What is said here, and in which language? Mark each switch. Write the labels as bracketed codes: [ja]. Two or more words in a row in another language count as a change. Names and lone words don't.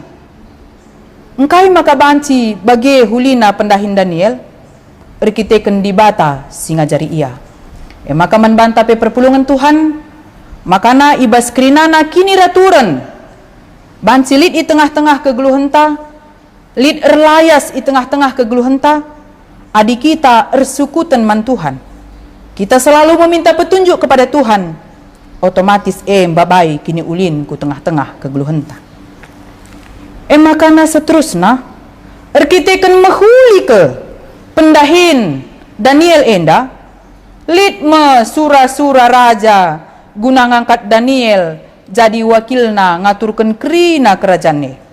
[btx] Engkai maka banci bagi hulina pendahin Daniel, erkiteken di bata singajari ia. Maka membanta pe perpulungan Tuhan, makana ibas krinana kini raturan. Banci lit di tengah-tengah kegeluhenta, lit erlayas di tengah-tengah kegeluhenta, adik kita ersukutan man Tuhan. [id] Kita selalu meminta petunjuk kepada Tuhan, otomatis [btx] babai kini ulin ku tengah-tengah kegeluhenta. Makana seterusna erkiteken mahuli ke pendahin Daniel enda lit me sura-sura raja guna ngangkat Daniel jadi wakilna ngaturkan kerina kerajaan.